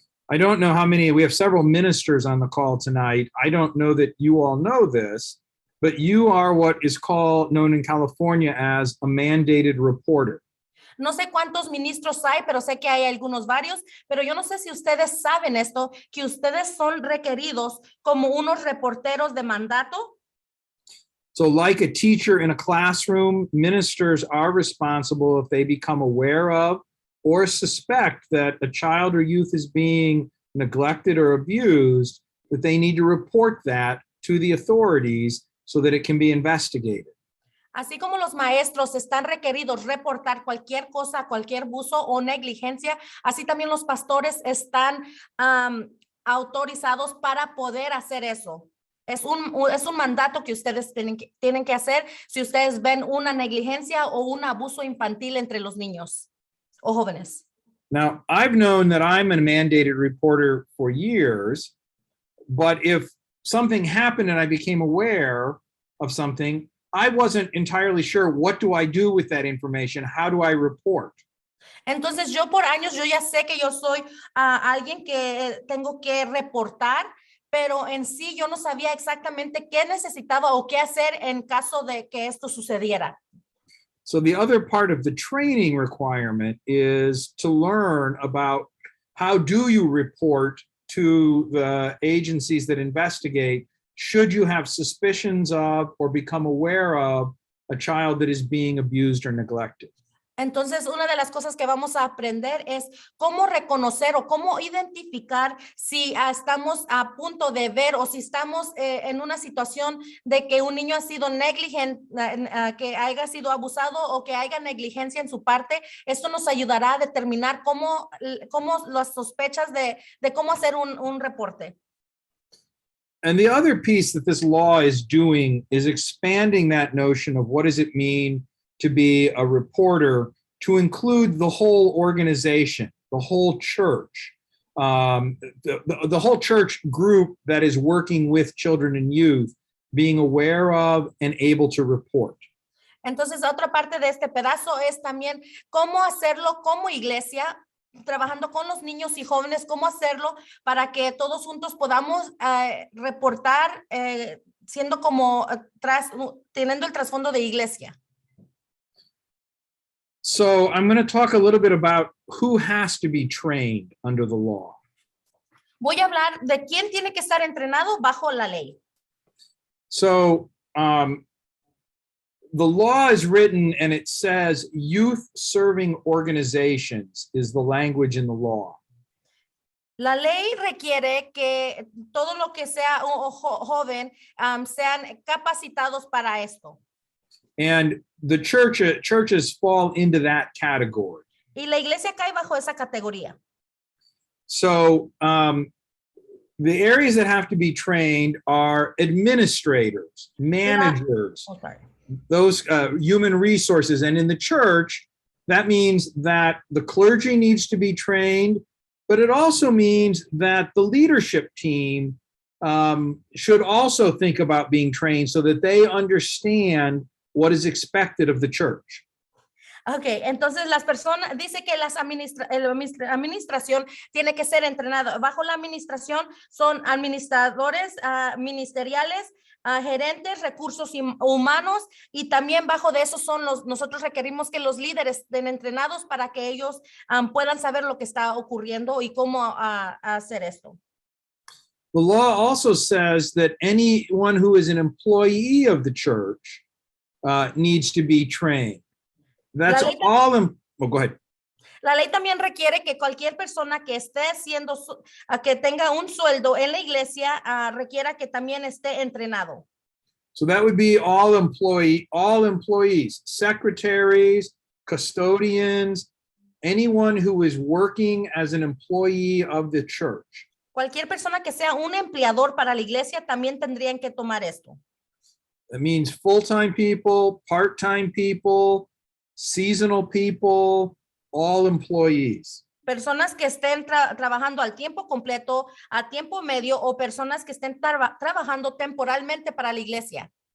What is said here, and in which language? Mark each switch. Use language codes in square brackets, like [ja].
[en] I don't know how many, we have several ministers on the call tonight. I don't know that you all know this, but you are what is known in California as a mandated reporter. [es] No sé cuántos ministros hay, pero sé que hay algunos varios, pero yo no sé si ustedes saben esto, que ustedes son requeridos como unos reporteros de mandato. [en] So like a teacher in a classroom, ministers are responsible if they become aware of or suspect that a child or youth is being neglected or abused, that they need to report that to the authorities so that it can be investigated. [es] Así como los maestros están requeridos reportar cualquier cosa, cualquier abuso o negligencia, así también los pastores están autorizados para poder hacer eso. Es un mandato que ustedes tienen que hacer si ustedes ven una negligencia o un abuso infantil entre los niños o jóvenes. [en] Now, I've known that I'm a mandated reporter for years, but if something happened and I became aware of something, I wasn't entirely sure what do I do with that information? How do I report? [es] Entonces yo por años yo ya sé que yo soy alguien que tengo que reportar, pero en sí yo no sabía exactamente qué necesitaba o qué hacer en caso de que esto sucediera. [en] So the other part of the training requirement is to learn about how do you report to the agencies that investigate should you have suspicions of or become aware of a child that is being abused or neglected. [es] Entonces, una de las cosas que vamos a aprender es cómo reconocer o cómo identificar si estamos a punto de ver o si estamos en una situación de que un niño ha sido negligente, que haya sido abusado o que haya negligencia en su parte. Esto nos ayudará a determinar cómo las sospechas de cómo hacer un reporte. [en] And the other piece that this law is doing is expanding that notion of what does it mean to be a reporter to include the whole organization, the whole church, the whole church group that is working with children and youth, being aware of and able to report. [es] Entonces, otra parte de este pedazo es también cómo hacerlo como iglesia, trabajando con los niños y jóvenes, cómo hacerlo para que todos juntos podamos reportar siendo como teniendo el trasfondo de iglesia. [en] So I'm going to talk a little bit about who has to be trained under the law. [es] Voy a hablar de quién tiene que estar entrenado bajo la ley. [en] So the law is written and it says youth serving organizations is the language in the law. [es] La ley requiere que todo lo que sea joven sean capacitados para esto. [en] And the churches fall into that category. [es] Y la iglesia cae bajo esa categoría. [en] So the areas that have to be trained are administrators, managers, those human resources. And in the church, that means that the clergy needs to be trained, but it also means that the leadership team should also think about being trained so that they understand what is expected of the church. [es] Okay, entonces las personas, dice que la administración tiene que ser entrenada. Bajo la administración son administradores ministeriales, gerentes, recursos humanos, y también bajo de eso son nosotros requerimos que los líderes estén entrenados para que ellos puedan saber lo que está ocurriendo y cómo hacer esto. [en] The law also says that anyone who is an employee of the church needs to be trained. That's all. Go ahead. [es] La ley también requiere que cualquier persona que esté que tenga un sueldo en la iglesia requiera que también esté entrenado. [en] So that would be all employees, secretaries, custodians, anyone who is working as an employee of the church. [es] Cualquier persona que sea un empleador para la iglesia también tendrían que tomar esto. [en] That means full-time people, part-time people, seasonal people, all employees. [es] Personas que estén trabajando al tiempo completo, a tiempo medio, o personas que estén trabajando temporalmente para la iglesia.